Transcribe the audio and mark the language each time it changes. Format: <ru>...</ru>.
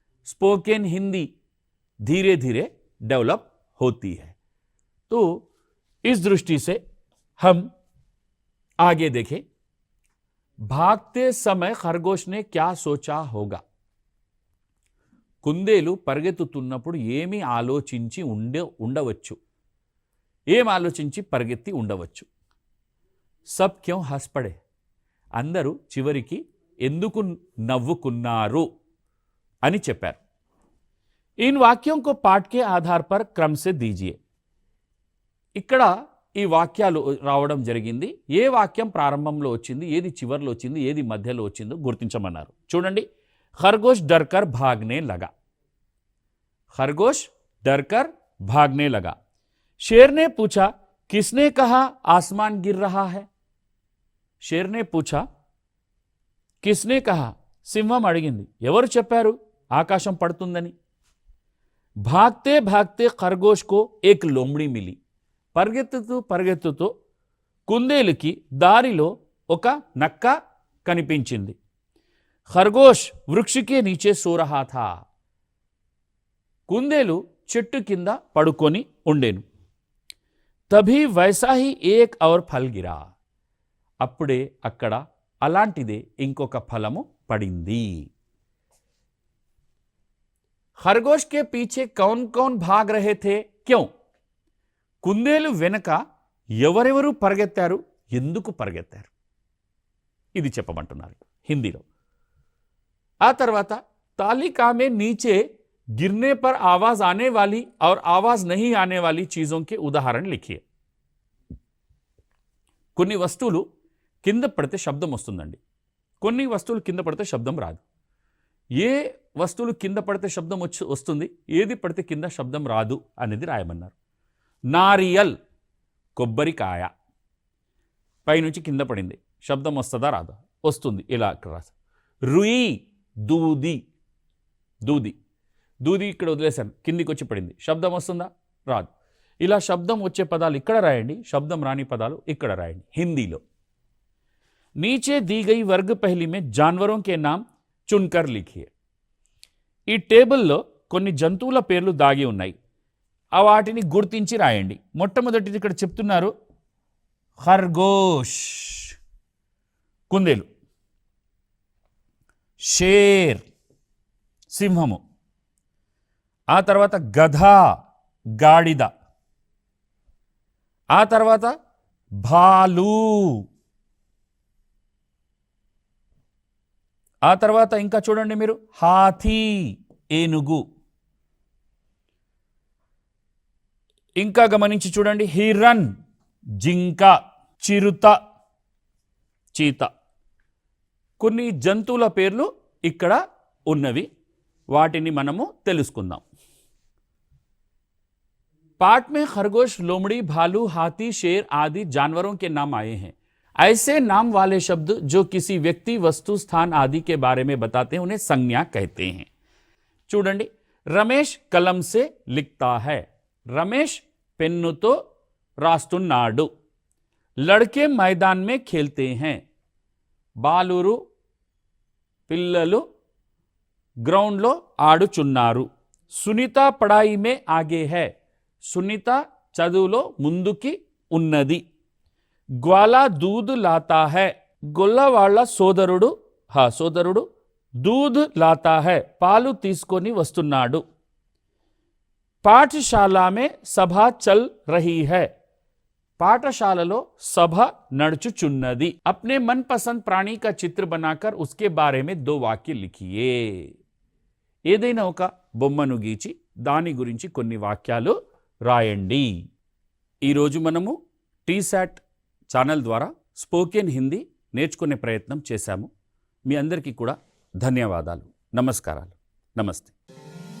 <hi>Spoken Hindi धीरे धीरे develop होती है। तो इस दृष्टि से हम आगे देखें। भागते समय खरगोश ने क्या सोचा होगा?</hi> <te>కుందేలు పరిగెత్తుతున్నప్పుడు ఏమి ఆలోచించి ఉండవచ్చు? ఏం ఆలోచించి పరిగెత్తి ఉండవచ్చు?</te> <hi>సబ్ క్యోं हंस पड़े?</hi> <te>అందరూ చివరికి ఎందుకు నవ్వుకున్నారు అని చెప్పారు।</te> <hi>इन वाक्यों को पाठ के आधार पर क्रम से दीजिए।</hi> <te>ఇక్కడ ఈ వాక్యాలు రావడం జరిగింది। ఏ వాక్యం ప్రారంభంలో వచ్చింది, ఏది చివర్లో వచ్చింది, ఏది మధ్యలో వచ్చిందో గుర్తించమన్నారు। చూడండి,</te> <hi>खरगोश डरकर भागने लगा। खरगोश डरकर भागने लगा। शेर ने पूछा, किसने कहा आसमान गिर रहा है? शेर ने पूछा, किसने कहा?</hi> <te>సింహం అడిగింది, ఎవరు చెప్పారు ఆకాశం పడుతుందని?</te> <hi>भागते भागते खरगोश को एक लोमड़ी मिली।</hi> <te>పరిగెత్తుతూ పరిగెత్తుతూ కుందేలుకి దారిలో ఒక నక్క కనిపించింది।</te> <hi>खरगोश वृक्ष के नीचे सो रहा था।</hi> <te>కుందేలు చెట్టు కింద పడుకొని ఉండేను।</te> <hi>तभी वैसा ही एक और फल गिरा।</hi> <te>అప్పుడే అక్కడ అలాంటిదే ఇంకొక ఫలము పడింది।</te> <hi>खरगोश के पीछे कौन कौन भाग रहे थे? क्यों?</hi> <te>కుందేలు వెనక ఎవరెవరు పరిగెత్తారు, ఎందుకు పరిగెత్తారు? ఇది చెప్పమంటున్నారు హిందీలో।</te> <hi>आ तरवाता तालिका में नीचे गिरने पर आवाज आने वाली और आवाज नहीं आने वाली चीजों के उदाहरण लिखिए।</hi> <te>కొన్ని వస్తువులు కింద పడితే శబ్దం వస్తుందండి, కొన్ని వస్తువులు కింద పడితే శబ్దం రాదు। ఏ వస్తువులు కింద పడితే శబ్దం వస్తుంది, ఏది పడితే కింద శబ్దం రాదు అనేది రాయమన్నారు। నారియల్ కొబ్బరికాయ పైనుంచి కింద పడింది, శబ్దం వస్తుందా రాదా? వస్తుంది, ఇలా రాసు। రుయి దూది, దూది దూది ఇక్కడ వదిలేశాను, కిందికి వచ్చి పడింది, శబ్దం వస్తుందా? రాదు। ఇలా శబ్దం వచ్చే పదాలు ఇక్కడ రాయండి, శబ్దం రాని పదాలు ఇక్కడ రాయండి హిందీలో।</te> <hi>नीचे दी गई वर्ग पहली में जानवरों के नाम चुनकर लिखिए।</hi> <te>ఈ టేబుల్లో కొన్ని జంతువుల పేర్లు దాగి ఉన్నాయి, ఆ వాటిని గుర్తించి రాయండి। మొట్టమొదటిది ఇక్కడ చెప్తున్నారు, ఖర్గోష్ కుందేలు, షేర్ సింహము, ఆ తర్వాత గధ గాడిద, ఆ తర్వాత భాలు, ఆ తర్వాత ఇంకా చూడండి మీరు హాథీ ఏనుగు, ఇంకా గమనించి చూడండి హిరన్ జింక, చిరుత చీత. కొన్ని జంతువుల పేర్లు ఇక్కడ ఉన్నవి, వాటిని మనము తెలుసుకుందాం.</te> <hi>पाठ में खरगोश, लोमड़ी, भालू, हाथी, शेर आदि जानवरों के नाम आए हैं. ऐसे नाम वाले शब्द जो किसी व्यक्ति, वस्तु, स्थान आदि के बारे में बताते हैं उन्हें संज्ञा कहते हैं.</hi> <te>చూడండి,</te> <hi>రమేష్ కలం से लिखता है.</hi> <te>रमेश పెన్నుతో రాస్తున్నాడు.</te> <hi>लड़के मैदान में खेलते हैं.</hi> <te>బాలురు పిల్లలు గ్రౌండ్లో ఆడుచున్నారు.</te> <hi>సునీత పढ़ाई में आगे है.</hi> <te>సునీత చదువులో ముందుకి ఉన్నది.</te> <hi>గ్వాలా దూద్ లాతా హై.</hi> <te>గొల్ల వాళ్ళ సోదరుడు</te> <hi>దూద్ లాతా హై,</hi> <te>పాలు తీసుకొని వస్తున్నాడు.</te> <hi>పాఠశాల మే సభ చల్ రహీ హై.</hi> <te>పాఠశాలలో సభ నడుచుచున్నది.</te> <hi>अपने मनपसंद प्राणी का चित्र बनाकर उसके बारे में 2</hi> <te>వాక్య</te> <hi>लिखिए.</hi> <te>ఏదైనా ఒక బొమ్మను గీచి దాని గురించి కొన్ని వాక్యాలు రాయండి. ఈరోజు మనము టీశాట్ ఛానల్ ద్వారా స్పోకెన్ హిందీ నేర్చుకునే ప్రయత్నం చేశాము. మీ అందరికీ కూడా ధన్యవాదాలు. నమస్కారాలు. నమస్తే.</te>